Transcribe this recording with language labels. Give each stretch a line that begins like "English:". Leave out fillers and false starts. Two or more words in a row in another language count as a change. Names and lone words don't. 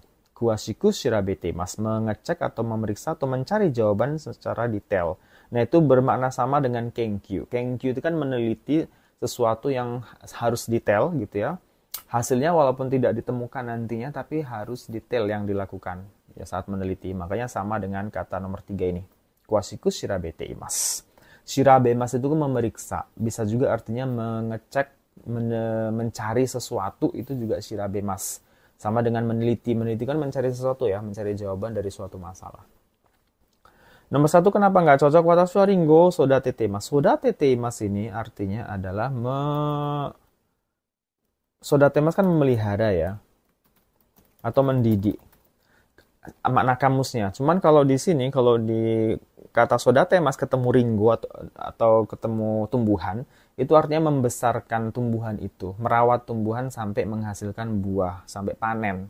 Japanese: 詳しく 調べて ます,
Indonesian: mengecek atau memeriksa atau mencari jawaban secara detail. Nah, itu bermakna sama dengan kenkyu. Kenkyu itu kan meneliti sesuatu yang harus detail gitu ya. Hasilnya walaupun tidak ditemukan nantinya, tapi harus detail yang dilakukan ya saat meneliti. Makanya sama dengan kata nomor 3 ini.
Japanese: 詳しく 調べて います.
Indonesian: Shirabemas itu memeriksa. Bisa juga artinya mengecek, mencari sesuatu, itu juga shirabemas. Sama dengan meneliti. Meneliti kan mencari sesuatu ya, mencari jawaban dari suatu masalah. Nomor 1 kenapa nggak cocok?
Japanese: 私 は りんご 育てて います. 育てて います
Indonesian: ini artinya adalah sodatemas kan memelihara ya, atau mendidik. Makna kamusnya. Cuman kalau di sini, kalau di kata sodatemas ketemu ringgo atau ketemu tumbuhan, itu artinya membesarkan tumbuhan itu, merawat tumbuhan sampai menghasilkan buah, sampai panen.